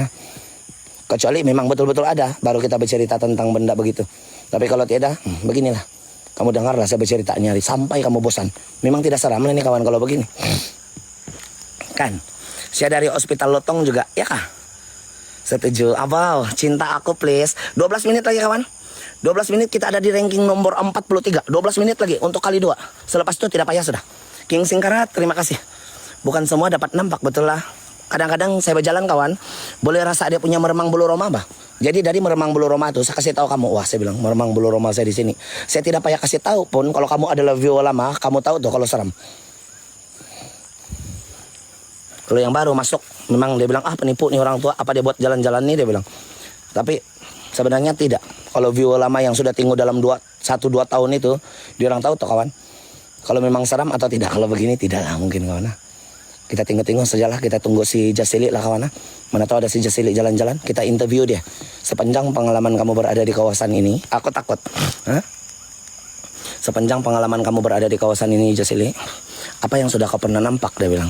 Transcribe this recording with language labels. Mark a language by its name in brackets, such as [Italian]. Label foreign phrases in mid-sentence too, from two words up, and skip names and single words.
[Malay] Kecuali memang betul-betul ada, baru kita bercerita tentang benda begitu. Tapi kalau tidak, beginilah. Kamu dengarlah saya berceritanya sampai kamu bosan. Memang tidak seram lah nih kawan kalau begini. Kan? Saya dari Hospital Lotong juga, ya kah? Setuju. Abang, cinta aku please. 12 menit lagi kawan. 12 menit kita ada di ranking nomor 43. 12 menit lagi untuk kali 2. Selepas itu tidak payah sudah. King Singkarat, terima kasih. Bukan semua dapat nampak, betul lah. Kadang-kadang saya berjalan kawan, boleh rasa dia punya meremang bulu roma bah. Jadi dari meremang bulu roma itu saya kasih tahu kamu, wah saya bilang meremang bulu roma saya di sini. Saya tidak payah kasih tahu pun kalau kamu adalah view lama, kamu tahu tuh kalau seram. Kalau yang baru masuk, memang dia bilang penipu nih orang tua, apa dia buat jalan-jalan nih dia bilang. Tapi sebenarnya tidak. Kalau view lama yang sudah tinggal dalam 1-2 tahun itu, dia orang tahu tuh kawan. Kalau memang seram atau tidak, kalau begini tidak lah mungkin kawan. Kita tengok-tengok sajalah, kita tunggu si Jasili lah kawan. Mana tahu ada si Jasili jalan-jalan, kita interview dia. Sepanjang pengalaman kamu berada di kawasan ini, aku takut. Sepanjang pengalaman kamu berada di kawasan ini Jasili, apa yang sudah kau pernah nampak dia bilang.